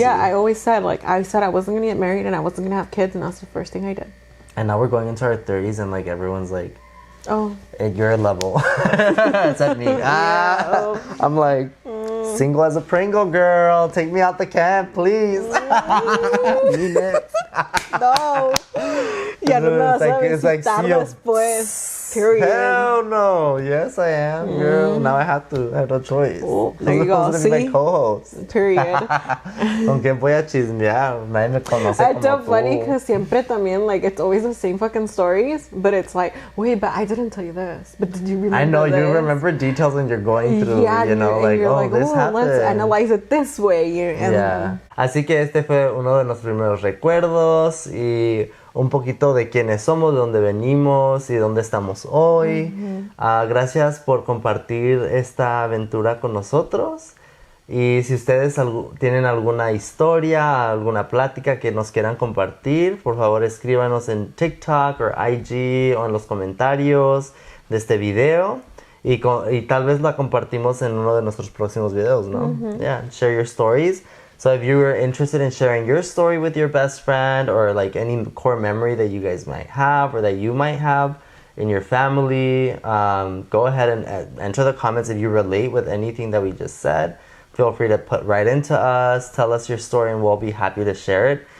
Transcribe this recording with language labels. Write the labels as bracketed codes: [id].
[en] Yeah, I always said, like, I wasn't going to get married and I wasn't going to have kids, and that's the first thing I did. And now we're going into our 30s and, like, everyone's like, oh, at your level. It's at me. I'm like, single as a Pringle, girl. Take me out the camp, please. Mean it. No. [es] Ya no me vas a visitar después. [en] Period. Hell no. Yes, I am, girl. Now I have no choice. Oh, there you go. See? My co-host. Period. [es] ¿Con quién voy a chismear? Nadie me conoce [en] It's so funny because [es] siempre también, [en] like, it's always the same fucking stories, but it's like, wait, but I didn't tell you this. But did you remember I know, this? You remember details and you're going through, you know, like, oh, this happened. Let's analyze it this way. Yeah. [es] Así que este fue uno de nuestros primeros recuerdos y un poquito de quiénes somos, de dónde venimos y dónde estamos hoy. Gracias por compartir esta aventura con nosotros. Y si ustedes tienen alguna historia, alguna plática que nos quieran compartir, por favor escríbanos en TikTok o IG o en los comentarios de este video. Y tal vez la compartimos en uno de nuestros próximos videos, ¿no? [en] Yeah, share your stories. So if you were interested in sharing your story with your best friend, or like any core memory that you guys might have or that you might have in your family, go ahead and enter the comments if you relate with anything that we just said. Feel free to put right into us, tell us your story, and we'll be happy to share it.